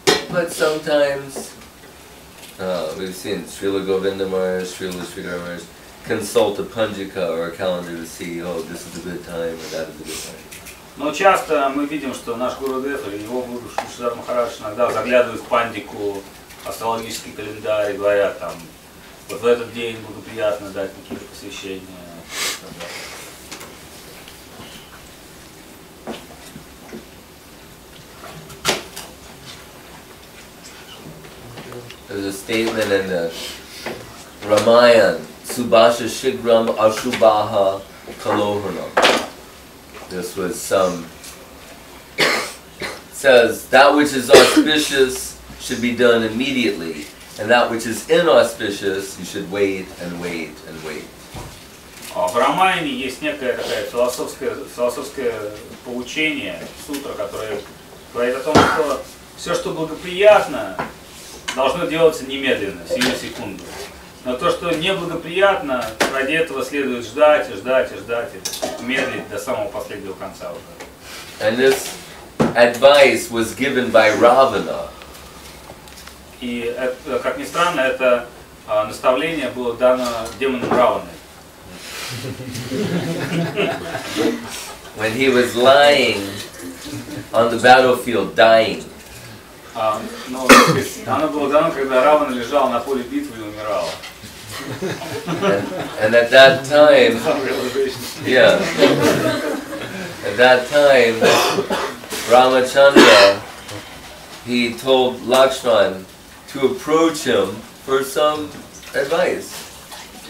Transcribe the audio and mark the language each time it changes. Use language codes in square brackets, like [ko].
[en] But sometimes we've seen Srila Govinda Maharaj, Srila Shridhara Maharaj consult a panjika or a calendar to see, oh, this is a good time or that is a good time. [ru] Но часто мы видим, что наш Гурудев или его гуру Шридхара Махарадж иногда заглядывают в пандику, астрологический календарь, и говорят там, вот в этот день благоприятно дать какие-то посвящения. [en] There's a statement in the Ramayana, [sa] Subhasha Shigram Ashubhaha Kalohanam. [en] This was says that which is auspicious should be done immediately, and that which is inauspicious you should wait and wait and wait. [ru] В Рамаяне есть некое такое философское поучение, сутра, которое говорит о том, что все, что благоприятно, должно делаться немедленно, сию секунду. Но то, что неблагоприятно, ради этого следует ждать и ждать и ждать, и медлить до самого последнего конца. [en] And this advice was given by Ravana. [ru] И, как ни странно, это наставление было дано демоном Раваны. [en] When he was lying on the battlefield dying. [ru] Но оно было дано, когда Равана лежал на поле битвы и умирал. [en] And at that time, yeah, at that time, Ramachandra, he told Lakshman to approach him for some advice.